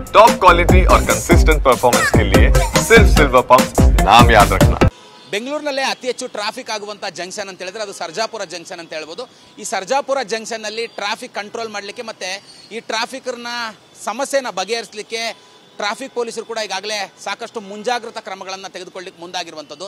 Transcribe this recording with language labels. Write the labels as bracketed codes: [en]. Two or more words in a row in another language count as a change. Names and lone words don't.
[en] top quality [hi] और [en] consistent performance [hi] के लिए सिर्फ सिल्वर पंप नाम याद रखना। [kn] ಬೆಂಗಳೂರಿನಲ್ಲೇ ಅತಿ ಹೆಚ್ಚು ಟ್ರಾಫಿಕ್ ಆಗುವಂಥ ಜಂಕ್ಷನ್ ಅಂತ ಹೇಳಿದ್ರೆ ಅದು ಸರ್ಜಾಪುರ ಜಂಕ್ಷನ್ ಅಂತ ಹೇಳ್ಬೋದು. ಈ ಸರ್ಜಾಪುರ ಜಂಕ್ಷನ್ನಲ್ಲಿ [en] traffic control [kn] ಮಾಡಲಿಕ್ಕೆ ಮತ್ತು ಈ ಟ್ರಾಫಿಕ್ನ ಸಮಸ್ಯೆನ ಬಗೆಹರಿಸಲಿಕ್ಕೆ ಟ್ರಾಫಿಕ್ ಪೊಲೀಸರು ಕೂಡ ಈಗಾಗಲೇ ಸಾಕಷ್ಟು ಮುಂಜಾಗ್ರತಾ ಕ್ರಮಗಳನ್ನು ತೆಗೆದುಕೊಳ್ಳಿಕ್ಕೆ ಮುಂದಾಗಿರುವಂಥದ್ದು.